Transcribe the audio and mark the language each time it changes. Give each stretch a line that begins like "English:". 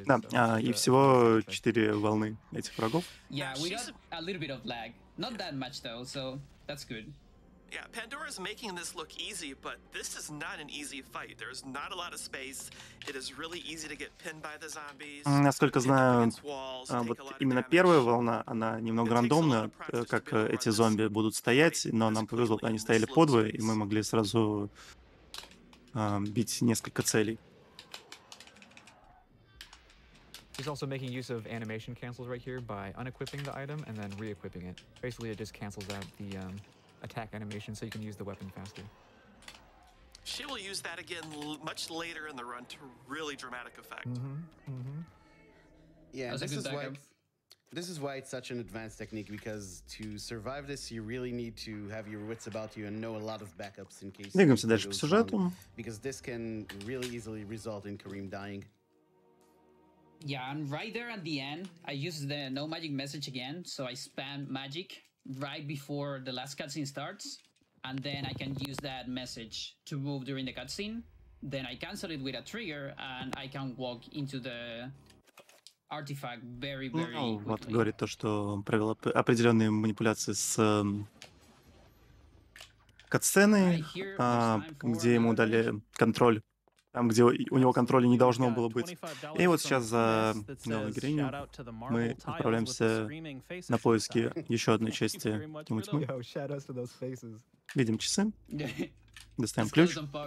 Russian: Да, и всего 4 волны этих врагов.
English: Yeah, we got a little bit of lag. Not that much though, so that's good. Yeah, Pandora's making this look easy, but this is not an easy fight. There's not a lot of space. It is really easy to get pinned by the zombies.
Russian: Насколько знаю, вот именно первая волна, она немного рандомная, как эти зомби будут стоять, но нам повезло, они стояли подвое, и мы могли сразу бить несколько целей.
English: He's also making use of animation cancels right here by unequipping the item and then re-equipping it. Basically, it just cancels out the attack animation so you can use the weapon faster. She will use that again much later in the run to really dramatic effect. Yeah, this is why it's such an advanced technique, because to survive this, you really need to have your wits about you and know a lot of backups in case.
Russian: Двигаемся дальше по сюжету.
English: Because this can really easily result in Kareem dying. Yeah, and right there at the end, I used the no magic message again, so I spam magic right before the last cutscene starts, and then I can use that message to move during the cutscene. Then I cancel it with a trigger, and I can walk into the artifact very quickly.
Russian: Вот говорит то, что он провел определенные манипуляции с катсценой, где ему дали контроль. Там, где у него контроля не должно было быть. И вот сейчас за новой героиню мы отправляемся на поиски еще одной части Тьмы Тьмы. Видим часы. Достаем ключ.